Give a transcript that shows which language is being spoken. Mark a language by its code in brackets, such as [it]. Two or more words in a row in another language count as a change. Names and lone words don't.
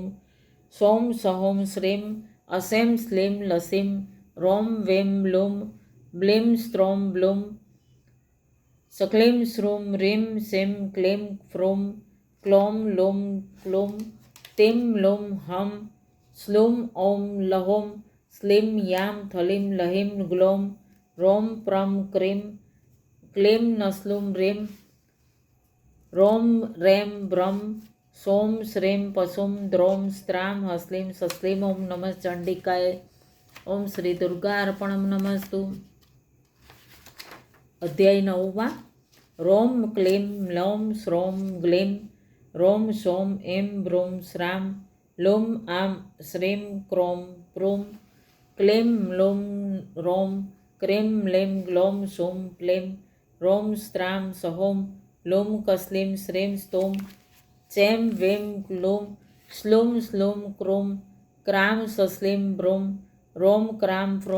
[sa] સોમ સહોમ શ્રીમ અસેમ સ્લીમ લસીમ રોમ વેમ લોમ બ્લીમ સ્ત્રોમ બ્લોમ સક્લીમ શ્રોમ રીમ સેમ ક્લેમ ફ્રોમ ક્લોમ લોમ ક્લોમ તેમ લોમ હમ સ્લોમ ઓમ લહોમ સ્લીમ યામ થલીમ લહિમ ગ્લોમ રોમ પ્રમ ક્રીમ ક્લીમ નસ્લુમ રેમ રોમ રેમ બ્રમ सोम श्रीं पशुम द्रौं स्त्रां हस्लीं सस्लीं ओम नमः चंडिकाय। ओम श्री दुर्गा अर्पणम नमस्तु। अध्याय 9 रोम क्लीं लौं श्रौं ग्लीं रोम सोम ऐं ब्रूं स्रां लूं आं श्रीं क्रों प्रूं क्लीं लूं रों क्रीं लीं ग्लौं शूं क्लीं रों स्त्रां सहों लूं कस्लीं श्रीं स्तों चैं वीं क्लूं श्लूं स्लूं क्रूं क्रां सस्लीं ब्रूं रोम क्रां फ्रूं।